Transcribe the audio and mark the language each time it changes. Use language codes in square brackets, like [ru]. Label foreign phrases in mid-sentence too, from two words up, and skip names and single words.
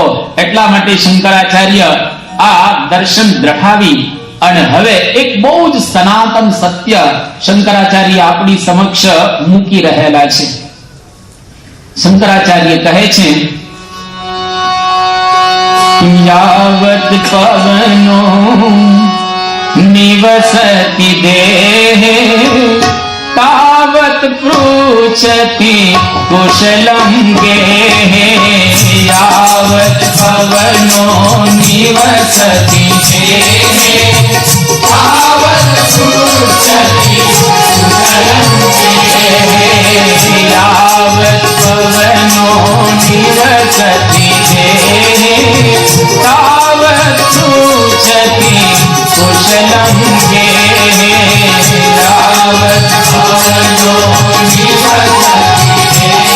[gu] એટલા માટે શંકરાચાર્ય આ દર્શન દ્રઢાવી અને હવે એક બહુ જ સનાતન સત્ય શંકરાચાર્ય આપણી સમક્ષ મૂકી રહેલા છે. શંકરાચાર્ય કહે છે [sa] यावत पवनो निवसति देह तावत पृच्छति कुशलं गेह यावत पवनो निवसति देह तावत पृच्छति कुशलं गेह यावत पवनो निवसति देह तावत पृच्छति कुशलं गेह यावत पवनो निवसति